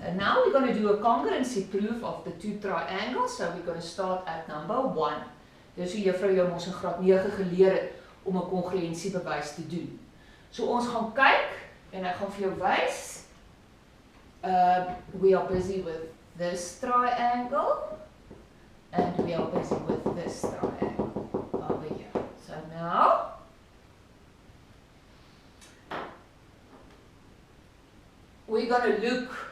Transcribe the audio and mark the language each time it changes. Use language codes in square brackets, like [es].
[en] And now we're going to do a congruency proof of the 2 triangles, so we're going to start at number 1. [af] Dis hoe juffrou jou ons in graad 9 geleer het om 'n kongruensiebewys te doen. So ons gaan kyk en ek gaan vir jou wys. [en] We are busy with this triangle and we are busy with this triangle over here. So now we're going to look